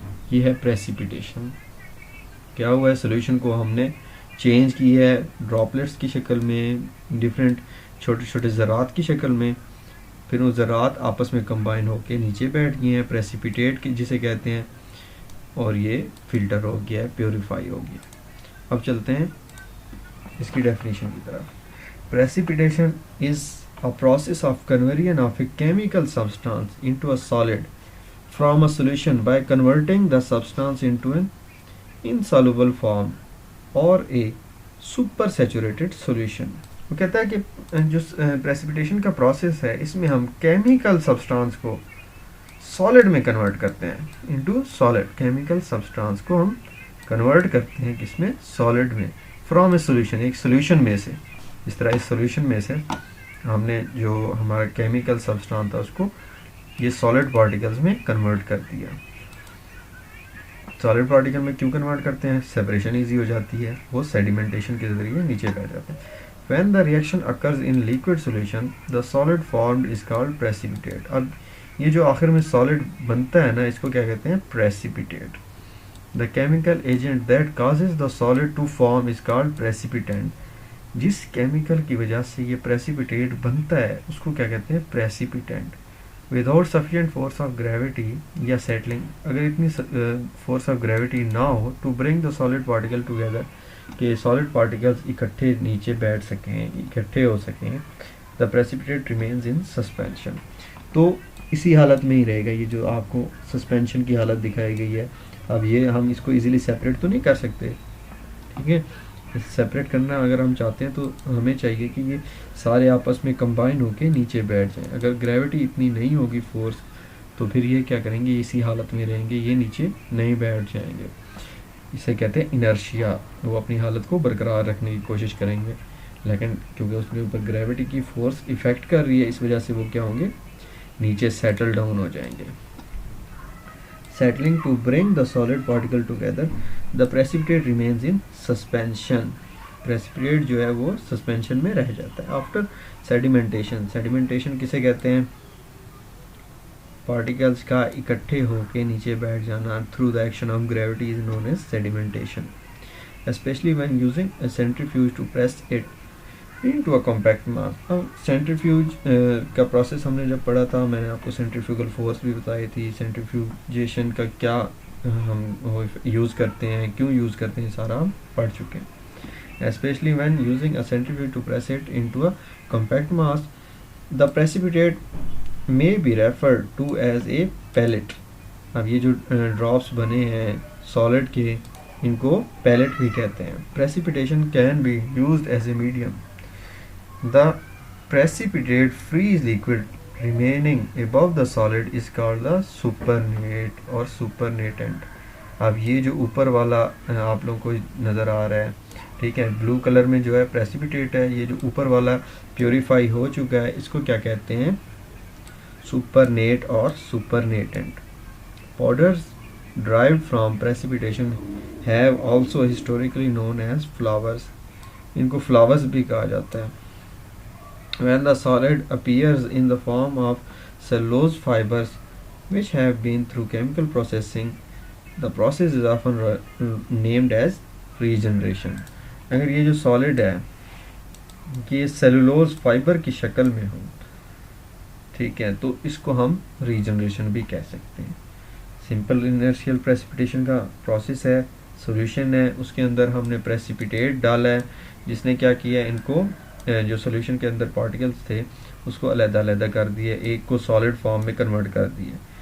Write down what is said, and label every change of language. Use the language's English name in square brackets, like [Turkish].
[Urdu] یہ ہے پریسیپیٹیشن. کیا ہوا ہے, سولوشن کو ہم نے چینج کی ہے ڈراپلیٹس کی شکل میں, ڈیفرنٹ چھوٹے چھوٹے ذرات کی شکل میں, پھر وہ ذرات آپس میں کمبائن ہو کے نیچے بیٹھ گئے ہیں, پریسیپیٹیٹ کی جسے کہتے ہیں, اور یہ فلٹر ہو گیا ہے, پیوریفائی ہو گیا. اب چلتے ہیں اس کی ڈیفینیشن کی طرف. [English] Precipitation is a process of conversion of a chemical substance into a solid from a solution by converting the substance into an insoluble form or a supersaturated solution. [Urdu] وہ کہتا ہے کہ جو پریسیپیٹیشن کا پروسیس ہے, اس میں ہم کیمیکل سبسٹانس کو سالڈ میں کنورٹ کرتے ہیں, [English] Into solid. [Urdu] کیمیکل سبسٹانس کو ہم کنورٹ کرتے ہیں کس میں, سالڈ میں, [English] from a solution, [Urdu] ایک سولوشن میں سے. اس طرح اس سولوشن میں سے ہم نے جو ہمارا کیمیکل سبسٹانس تھا اس کو یہ سالڈ پارٹیکلز میں کنورٹ کر دیا. سالڈ پارٹیکل میں کیوں کنورٹ کرتے ہیں؟ سیپریشن ایزی ہو جاتی ہے, وہ سیڈیمنٹیشن کے ذریعے نیچے بیٹھ جاتے ہیں. [English] When the reaction occurs in liquid solution, the solid formed is called precipitate. [Urdu] اب یہ جو آخر میں سالڈ بنتا ہے نا, اس کو کیا کہتے ہیں, precipitate. [English] The chemical agent that causes the solid to form is called precipitant. [Urdu] جس کیمیکل کی وجہ سے یہ پریسیپیٹیٹ بنتا ہے اس کو کیا کہتے ہیں, پریسیپیٹنٹ. [English] without sufficient force of gravity یا settling, [Urdu] اگر اتنی فورس آف گریوٹی نہ ہو [English] to bring the solid particle together, [Urdu] کہ سالڈ پارٹیکلز اکٹھے نیچے بیٹھ سکیں, اکٹھے ہو سکیں, [English] The precipitate remains in suspension. [Urdu] تو اسی حالت میں ہی رہے گا, یہ جو آپ کو سسپینشن کی حالت دکھائی گئی ہے. اب یہ ہم اس کو ایزیلی سیپریٹ تو نہیں کر سکتے, ٹھیک ہے, سیپریٹ کرنا اگر ہم چاہتے ہیں تو ہمیں چاہیے کہ یہ سارے آپس میں کمبائن ہو کے نیچے بیٹھ جائیں. اگر گریوٹی اتنی نہیں ہوگی فورس, تو پھر یہ کیا کریں گے, اسی حالت میں رہیں گے, یہ نیچے نہیں بیٹھ جائیں گے. اسے کہتے ہیں انرشیا. وہ اپنی حالت کو برقرار رکھنے کی کوشش کریں گے، لیکن کیونکہ اس کے اوپر گریوٹی کی فورس افیکٹ کر رہی ہے، اس وجہ سے وہ کیا ہوں گے، نیچے سیٹل ڈاؤن ہو جائیں گے. [English] Settling to bring the solid particle together, the precipitate remains in suspension. [Urdu] Precipitate جو ہے وہ سسپینشن میں رہ جاتا ہے. [English] After sedimentation, sedimentation [Urdu] کسے کہتے ہیں؟ پارٹیکلز کا اکٹھے ہو کے نیچے بیٹھ جانا [English] through the action of gravity is known as sedimentation. Especially when using a centrifuge to press it into a compact mass. [Urdu] اب سینٹریفیوج کا پروسیس ہم نے جب پڑھا تھا، میں نے آپ کو سینٹریفیوگل فورس بھی بتائی تھی، سینٹریفیوجیشن کا کیا ہم یوز کرتے ہیں، کیوں یوز کرتے ہیں، سارا ہم پڑھ چکے ہیں. [English] Especially when using a centrifuge to press it into a compact mass, the precipitate may be referred to as a pellet. [Urdu] اب یہ جو ڈراپس بنے ہیں سالڈ کے، ان کو پیلٹ بھی کہتے ہیں. [English] Precipitation can be used as a medium. The precipitate freeze liquid remaining above the solid is called the supernate or supernatant. [Urdu] اب یہ جو اوپر والا آپ لوگوں کو نظر آ رہا ہے، ٹھیک ہے، بلو کلر میں جو ہے پریسیپیٹیٹ ہے، یہ جو اوپر والا پیوریفائی ہو چکا ہے، اس کو کیا کہتے ہیں؟ سپرنیٹ اور سپرنیٹنٹ. [English] Powders derived from precipitation have also historically known as flowers. [Urdu] ان کو flowers بھی کہا جاتا ہے. [English] When the solid appears in the form of cellulose fibers which have been through chemical processing, the process is often named as regeneration. [Urdu] اگر یہ جو solid ہے یہ cellulose fiber کی شکل میں ہو، ٹھیک ہے، تو اس کو ہم ریجنریشن بھی کہہ سکتے ہیں. سمپل انرشیل پریسیپیٹیشن کا پروسیس ہے، سولوشن ہے، اس کے اندر ہم نے پریسیپیٹیٹ ڈالا ہے جس نے کیا کیا، ان کو جو سولوشن کے اندر پارٹیکلز تھے اس کو علیحدہ علیحدہ کر دیے، ایک کو سالڈ فارم میں کنورٹ کر دیے.